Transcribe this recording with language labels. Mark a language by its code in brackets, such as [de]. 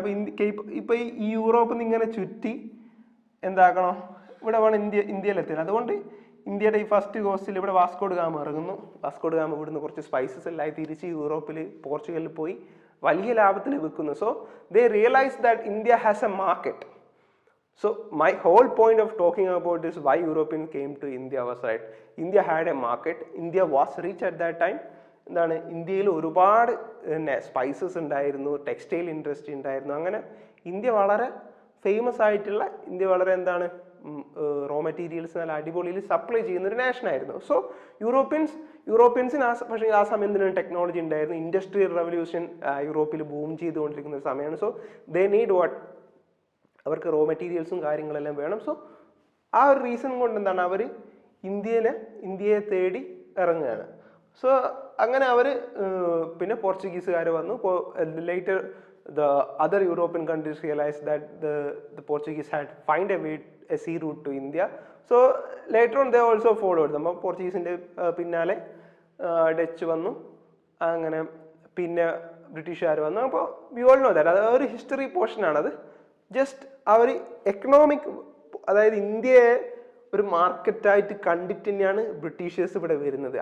[ml] അപ്പം ഇപ്പം ഈ യൂറോപ്പിൽ നിന്ന് ഇങ്ങനെ ചുറ്റി എന്താക്കണം, ഇവിടെ വേണം ഇന്ത്യയിലെത്തിയത്. അതുകൊണ്ട് ഇന്ത്യയുടെ ഈ ഫസ്റ്റ് കോസ്റ്റിൽ ഇവിടെ വാസ്കോ ഡ ഗാമ ഇറങ്ങുന്നു. വാസ്കോ ഡ ഗാമ ഇവിടുന്ന് കുറച്ച് സ്പൈസസ് എല്ലാം തിരിച്ച് യൂറോപ്പിൽ, പോർച്ചുഗലിൽ പോയി വലിയ ലാഭത്തിൽ വിൽക്കുന്നു. [en] So they realise that India has a market. So my whole point of talking about this, why Europeans came to India was, right, India had a market, India was rich at that time. [ml] എന്താണ്, ഇന്ത്യയിൽ ഒരുപാട് spices ഉണ്ടായിരുന്നു, textile industry ഉണ്ടായിരുന്നു. അങ്ങനെ India വളരെ famous ആയിട്ടുള്ള, India വളരെ raw materials നല്ല അടിപൊളിയിൽ സപ്ലൈ ചെയ്യുന്ന ഒരു നാഷൻ ആയിരുന്നു. സോ യൂറോപ്യൻസിന് പക്ഷേ ആ സമയം എന്തിനാണ് ടെക്നോളജി ഉണ്ടായിരുന്നു, ഇൻഡസ്ട്രിയൽ റവല്യൂഷൻ യൂറോപ്പിൽ ബൂം ചെയ്തുകൊണ്ടിരിക്കുന്ന ഒരു സമയമാണ്. [en] so they need what, [ml] അവർക്ക് റോ മെറ്റീരിയൽസും കാര്യങ്ങളെല്ലാം വേണം. സോ ആ ഒരു റീസൺ കൊണ്ട് എന്താണ് അവർ ഇന്ത്യയെ തേടി ഇറങ്ങുകയാണ്. സോ അങ്ങനെ അവർ പിന്നെ പോർച്ചുഗീസുകാർ വന്നു. [en] Later the other European countries realized that the Portuguese had find a sea route to India. So later on they also followed them. [ml] പോർച്ചുഗീസിൻ്റെ പിന്നാലെ ഡച്ച് വന്നു, അങ്ങനെ പിന്നെ ബ്രിട്ടീഷുകാർ വന്നു. അപ്പോൾ [en] we all know that, [ml] അത് ഒരു ഹിസ്റ്ററി പോർഷനാണത്. ജസ്റ്റ് അവർ എക്കണോമിക്, അതായത് ഇന്ത്യയെ ഒരു മാർക്കറ്റായിട്ട് കണ്ടിട്ട് തന്നെയാണ് ബ്രിട്ടീഷേഴ്സ് ഇവിടെ വരുന്നത്.